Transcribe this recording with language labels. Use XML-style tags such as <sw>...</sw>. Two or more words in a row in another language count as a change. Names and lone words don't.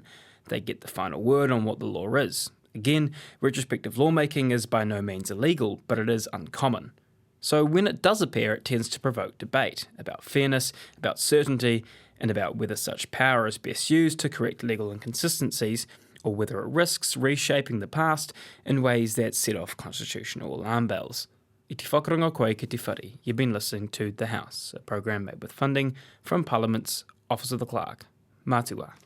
<en>They get the final word on what the law is. Again, retrospective lawmaking is by no means illegal, but it is uncommon. So when it does appear, it tends to provoke debate about fairness, about certainty, and about whether such power is best used to correct legal inconsistencies, or whether it risks reshaping the past in ways that set off constitutional alarm bells.</en> <mi>I te whakaronga koe ki te whare.</mi> <en>You've been listening to The House, a program made with funding from Parliament's Office of the Clerk.</en> <mi>Mātua.</mi>